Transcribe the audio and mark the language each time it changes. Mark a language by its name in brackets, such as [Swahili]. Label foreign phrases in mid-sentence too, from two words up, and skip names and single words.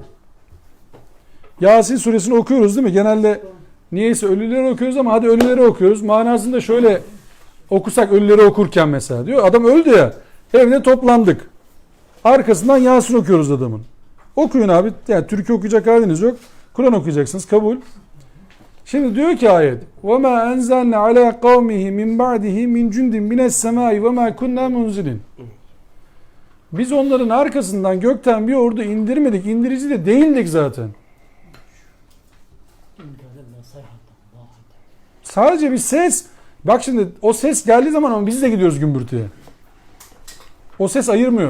[Turkish] Yasin suresini okuyoruz değil mi? Genelde niyeyse ölüleri okuyoruz ama hadi ölüleri okuyoruz. Manasında şöyle okusak ölüleri okurken mesela diyor. Adam öldü ya. Evde toplandık. Arkasından Yasin okuyoruz adamın. Okuyun abi. Yani Türkçe okuyacak haliniz yok. Kur'an okuyacaksınız. Kabul. Şimdi diyor ki ayet: [Arabic] وَمَا أَنْزَلْنَا عَلَى قَوْمِهِ مِنْ بَعْدِهِ مِنْ جُنْدٍ مِنَ السَّمَاءِ وَمَا كُنَّا مُنْزِلِينَ. [Turkish] Biz onların arkasından gökten bir ordu indirmedik. İndirici de değildik zaten. Sadece bir ses. Bak şimdi o ses geldiği zaman ama biz de gidiyoruz gümbürtüye. O ses ayırmıyor.